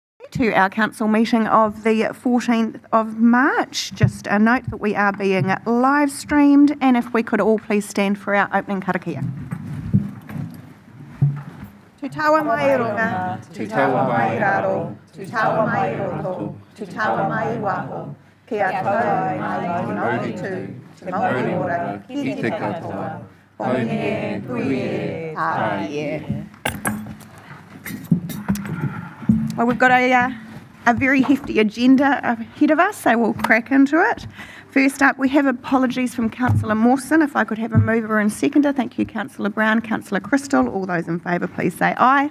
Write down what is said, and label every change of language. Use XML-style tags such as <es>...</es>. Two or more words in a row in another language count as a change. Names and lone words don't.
<en>to our council meeting of the 14th of March. Just a note that we are being live streamed, and if we could all please stand for our opening karakia.</en> <mi>Te tawa mai runga, te tawa mai raro, te tawa mai roto, te tawa mai waho, kia tau mai te mauri tū, te mauri ora, ki te katoa, hone, puie, tāie.</mi> <en>Well, we've got a very hefty agenda ahead of us, so we'll crack into it. First up, we have apologies from Councillor Mawson. If I could have a mover and seconder. Thank you, Councillor Brown, Councillor Crystal. All those in favour, please say aye.</en>